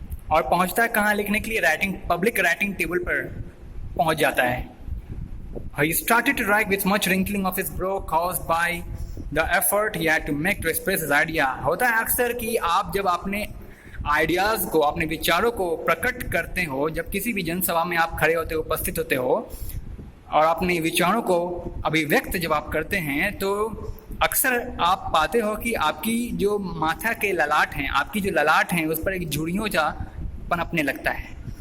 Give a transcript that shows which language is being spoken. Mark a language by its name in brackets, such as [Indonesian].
[Hindi] और पहुंचता है कहाँ लिखने के लिए? पब्लिक राइटिंग टेबल पर पहुंच जाता है। [English] He started to write with much wrinkling of his brow caused by the effort he had to make to express his idea. [Hindi] होता है अक्सर कि आप जब अपने आइडियाज़ को, अपने विचारों को प्रकट करते हो, जब किसी भी जनसभा में आप खड़े होते हो, उपस्थित होते हो, और अपने विचारों को अभिव्यक्त जब आप करते हैं, तो अक्सर आप पाते हो कि आपकी जो माथा के ललाट हैं, आपकी जो ललाट हैं, उस पर एक झुर्रियों सा पनपने लगता है।